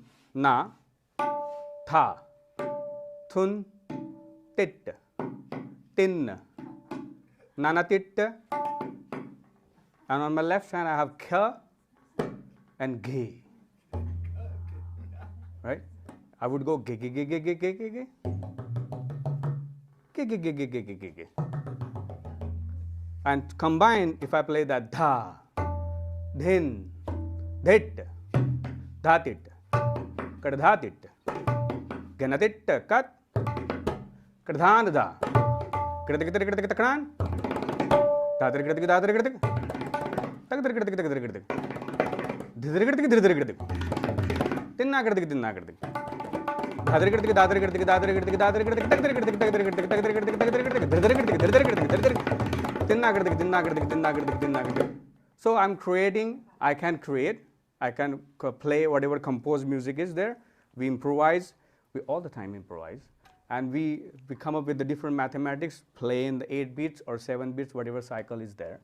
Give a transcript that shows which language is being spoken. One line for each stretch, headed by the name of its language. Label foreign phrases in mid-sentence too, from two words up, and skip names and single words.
English: Na, tha, thun, tit, tin, nanatit. And on my left hand, I have kha and ge. Right? I would go ge, ge, ge, ge, ge, ge, ge, ge. Ge, ge, ge, ge, ge, ge, ge, ge. And combine, if I play that dha, dhin, dhit, dhatit, kadhatit, ganatit, kat, kadhanada, kadakitakran, dhatarikadatik, dhatarikadatik, takdarikadatik, takdarikadatik, dhidrikadatik, dhidrikadatik, tinnakadatik, tinnakadatik, dhatarikadatik, dhatarikadatik, dhatarikadatik, dhatarikadatik, takdarikadatik, takdarikadatik, takdarikadatik, takdarikadatik, dhidrikadatik, dhidrikadatik, so I'm creating, I can play whatever composed music is there. We improvise, we all the time improvise. And we come up with the different mathematics, play in the 8 beats or 7 beats, whatever cycle is there.